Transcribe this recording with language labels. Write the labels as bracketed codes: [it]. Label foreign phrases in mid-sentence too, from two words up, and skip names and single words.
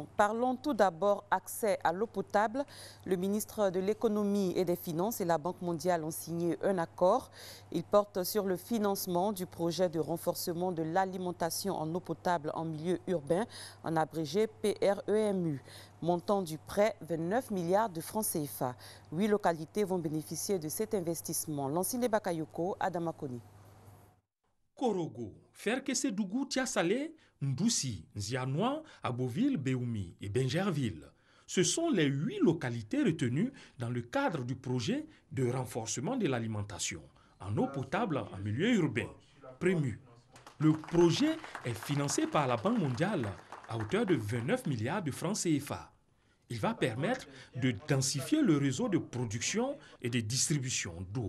[fr] Parlons tout d'abord accès à l'eau potable. Le ministre de l'Économie et des Finances et la Banque mondiale ont signé un accord. Il porte sur le financement du projet de renforcement de l'alimentation en eau potable en milieu urbain, en abrégé PREMU. Montant du prêt, 29 milliards de francs CFA. 8 localités vont bénéficier de cet investissement. Lansine Bakayoko, Adamakoni. Korogo, Ferkese-Dougou, Tiasalé, Mboussi, Nzianois, Aboville, Béoumi et Benjerville. Ce sont les 8 localités retenues dans le cadre du projet de renforcement de l'alimentation en eau potable en milieu urbain, PREMU. Le projet est financé par la Banque mondiale à hauteur de 29 milliards de francs CFA. Il va permettre de densifier le réseau de production et de distribution d'eau.